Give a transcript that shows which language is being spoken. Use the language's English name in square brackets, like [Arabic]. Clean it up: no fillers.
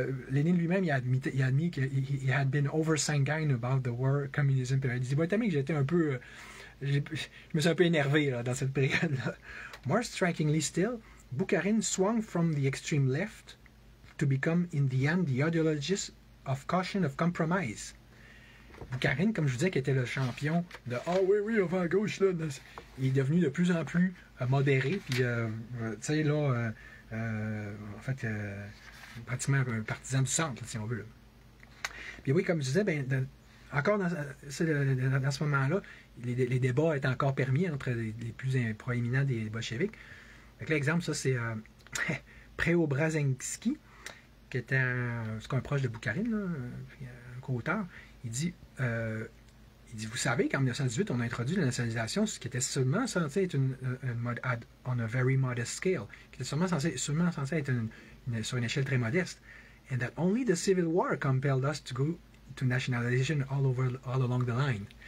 [French] Lénine lui-même, il a admis qu'il [English] had been over-sanguine about the war communism. [French] Puis il dit, ouais, que j'étais un peu... je me suis un peu énervé là, dans cette période-là. [English] More strikingly still, Bukharin swung from the extreme left to become, in the end, the ideologist of caution of compromise. [French] Bukharin, comme je vous disais, qui était le champion de « Ah oui, on va à gauche, là », il est devenu de plus en plus modéré, puis, tu sais, là, en fait, pratiquement un partisan du centre, là, si on veut. Là. Puis oui, comme je disais, encore dans ce moment-là, les débats étaient encore permis entre les plus proéminents des bolcheviks. Donc, l'exemple, ça, c'est Preobrazhensky, qui était un proche de Bukharin, là, un co-auteur. Il dit, vous savez qu'en 1918, on a introduit la nationalisation, ce qui était seulement censé être [English] on a very modest scale, [French] qui était seulement censé être sur une échelle très modeste. [English] And that only the Civil War compelled us to go to nationalization all along the line.